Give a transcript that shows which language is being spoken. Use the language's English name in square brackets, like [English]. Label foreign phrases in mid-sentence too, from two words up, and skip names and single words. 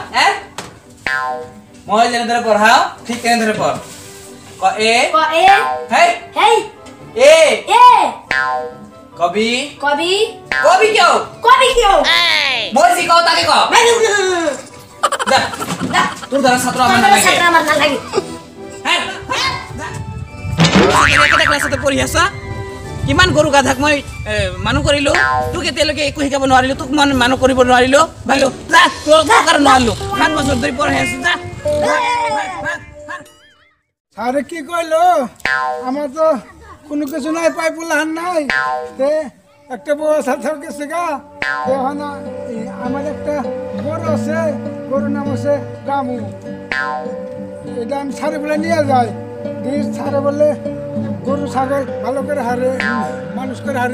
[Assamese] মই যেনেদৰে পঢ়াও ঠিক তেনেদৰে পঢ়। ক এ। ক এ। হেই হেই এ। এ। কবি। কবি। কবি কিয়? কবি কিয়? মই যি কওঁ তাকে ক। তোৰ দ্বাৰা ছাত্ৰ আমাৰ নালাগে। [Bangla] ছাত্র আমার না লাগে। [Assamese] ক্লাছতে পঢ়ি আছা? কিমান গৰু গাধাক মই মানুহ কৰিলো, তোক এতিয়ালৈকে একো শিকাব নোৱাৰিলো, তোক মই মানুহ কৰিব নোৱাৰিলো। ভালো তোৰ কাৰণে নোৱাৰিলো। 7 বছৰ ধৰি পঢ়াই আছো। [Bangla] আরে কি কইলো, আমার তো কোনো কিছু নাই, পাইপুলান নাই। একটা বউ সাথে গেছে গা, আমার একটা গরু আছে, গরুর নাম আছে রামু। এটা আমি ছাড়ে বলে নিয়ে যাই, ছাড়ে বলে গরু ছাগল ভালো করে হারে, মানুষ করে হারে।